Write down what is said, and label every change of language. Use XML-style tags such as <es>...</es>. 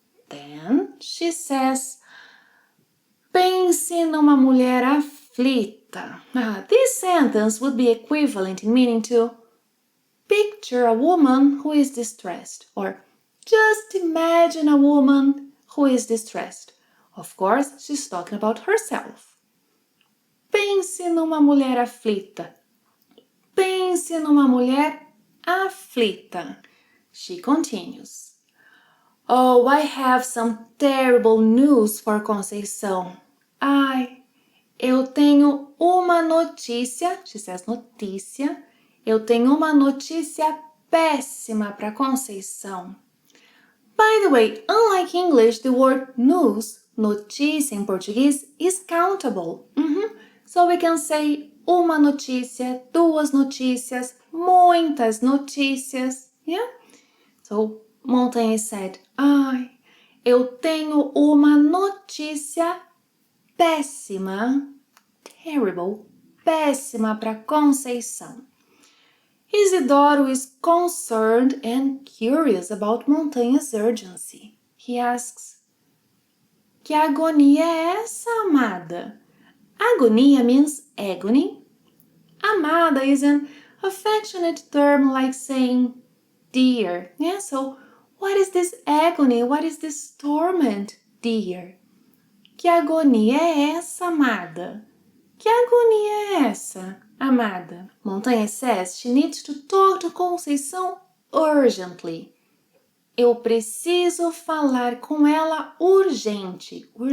<en>Then she says,</en> <pt>pense numa mulher aflita.</pt> <en>This sentence would be equivalent in meaning to picture a woman who is distressed, or just imagine a woman who is distressed. Of course, she's talking about herself.</en> <pt>Pense numa mulher aflita. Pense numa mulher aflita.</pt> <en>She continues. Oh, I have some terrible news for Conceição.</en> <pt>Ai, eu tenho uma notícia,</pt> <en>she says</en> <pt>notícia, eu tenho uma notícia péssima para Conceição.</pt> <en>By the way, unlike English, the word news,</en> <pt>notícia em português,</pt> <en>is countable. So we can say</en> <pt>uma notícia, duas notícias, muitas notícias.</pt> <en>Yeah? So, Montanhas said,</en> <pt>ai, eu tenho uma notícia péssima, terrible, péssima para Conceição.</pt> <en>Isidoro is concerned and curious about Montanhas' urgency. He asks,</en> <pt>que agonia é essa, amada?</pt> <en>Agonia means agony. Amada is an affectionate term like saying dear. Yeah, so what is this agony? What is this torment, dear?</en> <pt>Que agonia é essa, amada? Que agonia é essa, amada?</pt> <en>Montanhas says she needs to talk to Conceição urgently.</en> <pt>Eu preciso falar com ela urgente.</pt>